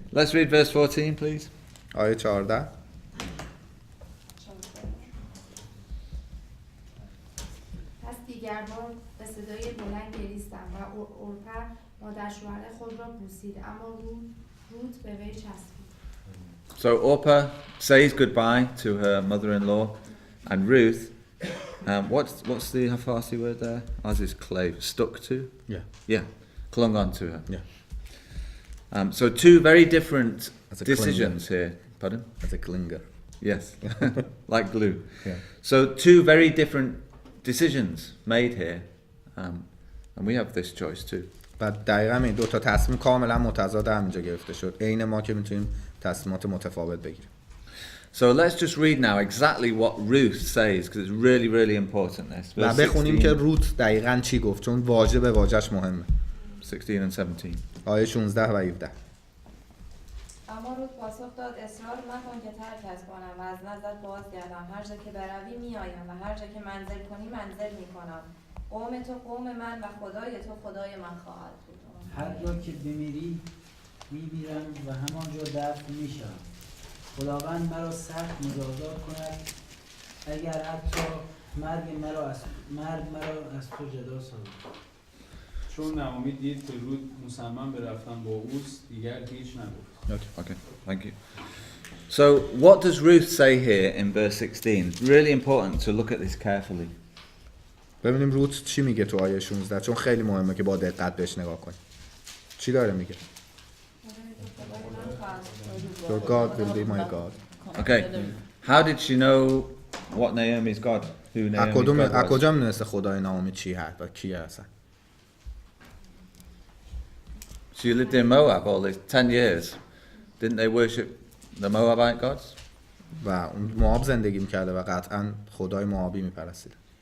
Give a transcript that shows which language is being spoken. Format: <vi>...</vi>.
<en>Let's read verse 14, please.</en> <fa>آیه 14. پس دیگر بار به صدای بلند گریستم و اورپا مادر شوهر خود را بوسید، اما روت به وی چسبید.</fa> <en>So Orpah says goodbye to her mother-in-law, and Ruth, what's the Farsi word there? Ours is clave, stuck to? Yeah, clung on to her. Yeah. So two very different decisions here. Pardon? As a clinger. Yes, like glue. Yeah. So two very different decisions made here, and we have this choice too.</en> <fa>و دقیقاً این دو تا تصمیم کاملا متضاد همینجا گرفته شد. عین ما که میتونیم تصمیمات متفاوت بگیریم.</fa> <en>So let's just read now exactly what Ruth says because it's really, really important. This.</en> <fa>و بخونیم که روت دقیقاً چی گفت، چون واژه به واژه‌اش مهمه.</fa> <en>16 and 17.</en> <fa>آیه 16 و 17. اما روت پاسخ داد اصرار مکن که ترکت کنم و از نزدت بازگردم. هر جا که بروی میآیم و هر جا که منزل کنی منزل میکنم. قوم تو قوم من و خدای تو خدای من خواهد بود. هر جا که بمیری میمیرم و همانجا دفن میشم. خداوند مرا سخت مجازات کند اگر حتی مرگ مرا از تو جدا سازد. چون نعومی دید که رود مصمم به رفتن با اوست، دیگر هیچ نگفت.</fa> <en>Okay, thank you. So what does Ruth say here in verse 16? It's really important to look at this carefully.</en> <fa>ببینیم روت چی میگه تو آیه 16، چون خیلی مهمه که با دقت بهش نگاه کنیم. چی داره میگه؟</fa> <en>Your God will be my God. Okay. How did she know what Naomi's God? Who Naomi's God was?</en> <fa>کجا میدونسته خدای نامی چی هست و کیه اصلا؟</fa> <en>She lived in Moab all these 10 years. Didn't they worship the Moabite gods?</en> <fa>و اون موآب زندگی میکرده و قطعا خدای موآبی میپرستید.</fa>